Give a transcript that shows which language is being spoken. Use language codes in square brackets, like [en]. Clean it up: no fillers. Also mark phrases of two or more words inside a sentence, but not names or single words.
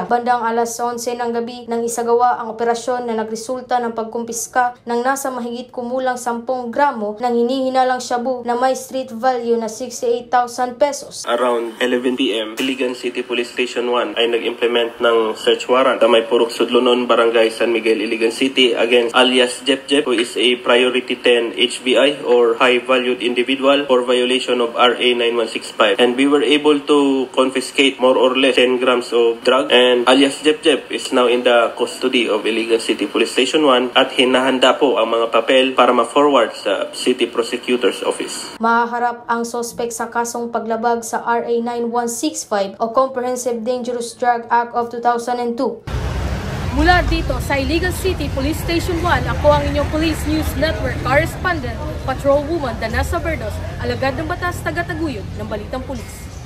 [tl] Bandang alas 11 ng gabi nang isagawa ang operasyon na nagresulta ng pagkumpiska ng nasa mahigit kumulang 10 gramo ng hinihinalang shabu na may street value na 68,000 pesos. [en] Around 11 p.m., Iligan City Police Station 1 [tl] ay nag-implement ng [en] search warrant [tl] na may [en] Purok Sudlonon, Barangay San Miguel, Iligan City against alias Jeff, who is a priority 10 HVI or high-valued individual for violation of RA 9165. And we were able to confiscate more or less 10 grams of drug, and alias Jeff is now in the custody of Iligan City Police Station 1 [tl] at hinahanda po ang mga papel para ma-forward sa [en] City Prosecutor's Office. [tl] Mahaharap ang suspect sa kasong paglabag sa RA 9165 o Comprehensive Dangerous Drug Act of 2002. Mula dito sa Iligan City Police Station 1, ako ang inyong Police News Network Correspondent, Patrolwoman Danasa Berdos, alagad ng batas, taga-taguyod ng Balitang Pulis.